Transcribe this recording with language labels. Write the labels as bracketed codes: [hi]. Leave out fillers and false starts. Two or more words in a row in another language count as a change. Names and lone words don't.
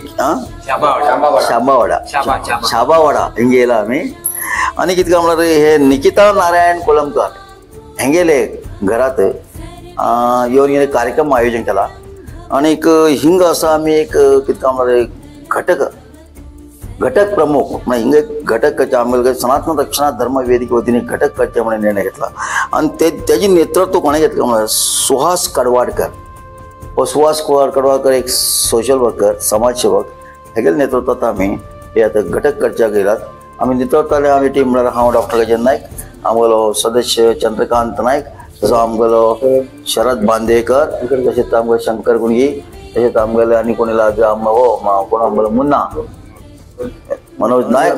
[kok] शाबावाडा हिंगे येला आम्ही आणि कितका म्हणल्यार हे निकिता नारायण कोलमकर हेंगेले घरात येवन कार्यक्रम आयोजन केला आणि हिंग असा आम्ही एक कितका म्हणल्यार घटक प्रमुख म्हणजे हिंग घटक आम्हाला सनातन रक्षणा धर्म वेदिके वतीने घटक करचे म्हणून निर्णय घेतला आणि त्याची नेतृत्व कोणे घेतलं म्हणजे सुहास कडवाडकर. सुहास कडवाडकर एक [en] social worker [kok] समाजसेवक हेगेल नेतृत्वात आम्ही हे आता घटक करच्या गेलात. आम्ही नेतृत्वाले आम्ही टीम म्हणल्यार हांव डॉक्टर गजेंद्र नायक, आमगेलो सदस्य चंद्रकांत नायक, तसो आमगेलो शरद बांदेकर, तशेंच आमगे शंकर गुणगी, तशेंच आमगेले आनी कोणी कोण आमगेलो मुन्ना मनोज नायक.